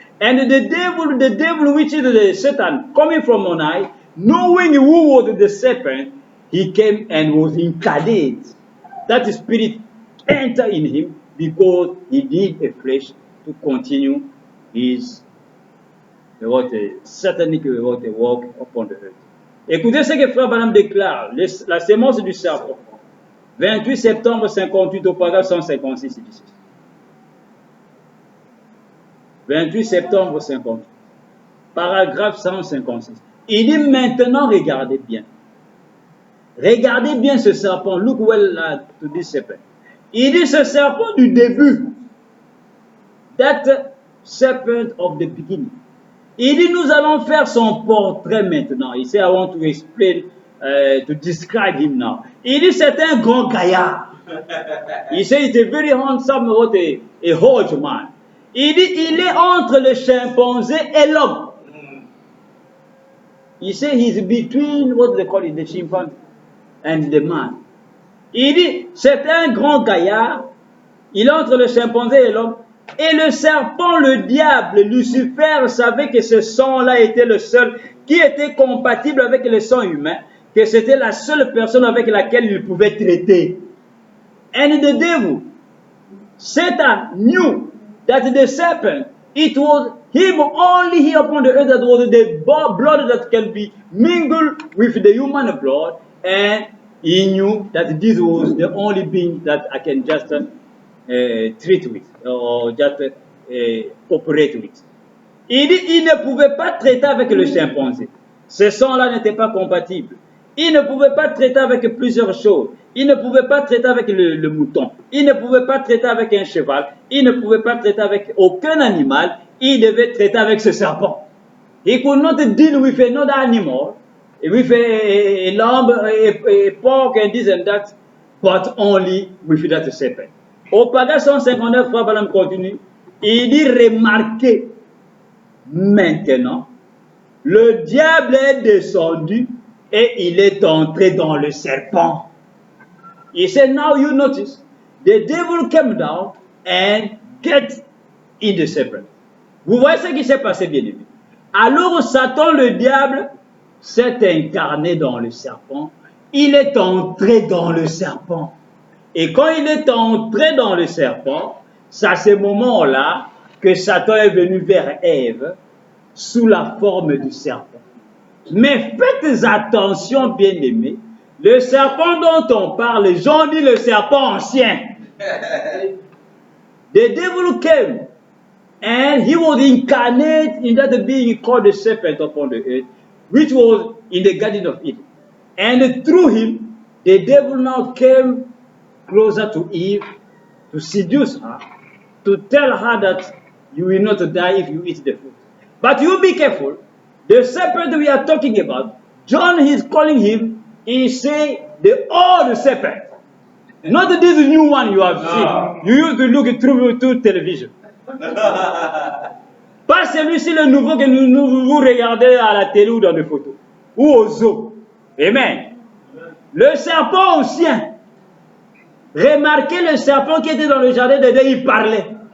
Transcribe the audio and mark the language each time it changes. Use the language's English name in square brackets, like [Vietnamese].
[English] And the devil, which is the Satan, coming from on high, knowing who was the serpent, he came and was incarnate. That spirit entered in him because he need a flesh to continue his satanic walk upon the earth. [French] Écoutez ce que Frère Branham déclare, la sémence du serpent. 28 septembre 58 au paragraphe 156 ici. 28 septembre 58, paragraphe 156. Il dit maintenant, regardez bien. Regardez bien ce serpent. [English] Look well to this serpent. [French] Il dit ce serpent du début. [English] That serpent of the beginning. [French] Il dit nous allons faire son portrait maintenant. Il dit [English] I want to explain, to describe him now. [French] Il dit c'est un grand gaillard. Il dit [English] he's a very handsome, a huge man. [French] Il dit il est entre le chimpanzé et l'homme. Il dit [English] he's between what they call it, the chimpanzee and the man. [French] Il dit c'est un grand gaillard. Il est entre le chimpanzé et l'homme. Et le serpent, le diable, Lucifer, savait que ce sang-là était le seul qui était compatible avec le sang humain, que c'était la seule personne avec laquelle il pouvait traiter. [English] And the devil, Satan, knew that the serpent, it was him only here upon the earth that was the blood that can be mingled with the human blood, and he knew that this was the only being that I can just treat with, or just operate with. [French] Il dit il ne pouvait pas traiter avec le chimpanzé. Ce sang-là n'était pas compatible. Il ne pouvait pas traiter avec plusieurs choses. Il ne pouvait pas traiter avec le mouton. Il ne pouvait pas traiter avec un cheval. Il ne pouvait pas traiter avec aucun animal. Il devait traiter avec ce serpent. [English] He could not deal with another animal, with a lamb, a pork, and this and that, but only with that serpent. [French] Au paragraphe 159, Frère Branham continue. Il dit remarquez maintenant, le diable est descendu et il est entré dans le serpent. [English] He said, now you notice, the devil came down and get in the serpent. [French] Vous voyez ce qui s'est passé, bien aimé. Alors Satan, le diable, s'est incarné dans le serpent. Il est entré dans le serpent. Et quand il est entré dans le serpent, c'est à ce moment-là que Satan est venu vers Ève sous la forme du serpent. Mais faites attention, bien-aimés, le serpent dont on parle, les gens disent le serpent ancien. [English] The devil came and he was incarnate in that being called the serpent upon the earth, which was in the Garden of Eden. And through him, the devil now came closer to Eve to seduce her, to tell her that you will not die if you eat the fruit. But you be careful. The serpent we are talking about, John is calling him, he say the old serpent. Not this new one you have seen. You used to look through television. [French] Pas celui-ci le nouveau que vous regardez à la télé ou dans des photos. Ou au zoo. Amen. Le serpent ancien. Remarquez le serpent qui était dans le jardin d'Éden, il parlait.